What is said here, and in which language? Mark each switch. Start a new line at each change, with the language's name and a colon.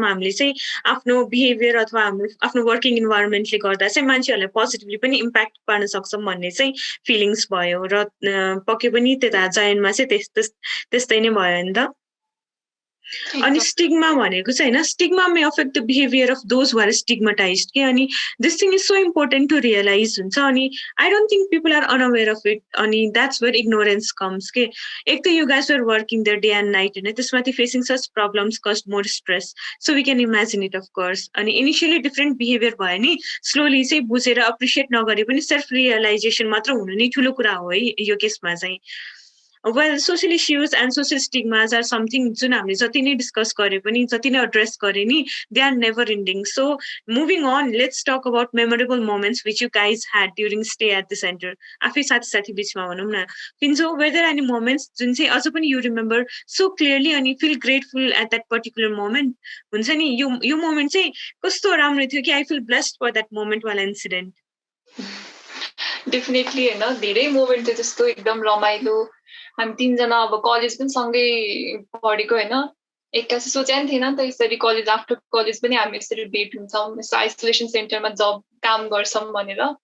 Nepali: हामीले चाहिँ आफ्नो बिहेभियर अथवा हाम्रो आफ्नो वर्किङ इन्भाइरोमेन्टले गर्दा चाहिँ मान्छेहरूलाई पोजिटिभली पनि इम्प्याक्ट पार्न सक्छौँ भन्ने चाहिँ फिलिङ्स भयो। र पक्कै पनि त्यता जयनमा चाहिँ त्यस्तै नै भयो नि त। अनि स्टिग्मा भनेको चाहिँ होइन
English: Stigma may affect the behaviour of those who are stigmatised के। अनि this thing is so important to realise हुन्छ। अनि I don't think people are unaware of it. अनि that's where ignorance comes के। एक त you guys are working there day and night
Nepali: होइन त्यसमाथि
English: Facing such problems cost more stress so we can imagine it of course.
Nepali: अनि initially different behaviour भयो नि slowly चाहिँ बुझेर एप्रिसिएट नगरे पनि सेल्फ रियलाइजेसन मात्र हुनु नै ठुलो कुरा हो है यो केसमा चाहिँ।
English: Well, social issues and social stigmas are something
Nepali: जुन हामीले जति नै डिस्कस गरे पनि जति नै एड्रेस गरे नि
English: they are never ending. So moving on, let's talk about memorable moments which you guys had during stay at the center.
Nepali: आफै साथी बिचमा भनौँ न
English: Phinjo were there any moments
Nepali: जुन चाहिँ अझ पनि
English: you remember so clearly अनि feel grateful at that particular moment?
Nepali: हुन्छ नि यो मोमेन्ट चाहिँ कस्तो राम्रो थियो कि
English: I feel blessed for that moment while incident.
Nepali: Definitely होइन धेरै मोमेन्ट थियो जस्तो एकदम रमाइलो। हामी 3जना अब कलेज पनि सँगै पढेको होइन एक्कासी सोचे नि थिएन नि त यसरी कलेज आफ्टर कलेज पनि हामी यसरी भेट हुन्छौँ यस्तो आइसोलेसन सेन्टरमा जब काम गर्छौँ भनेर।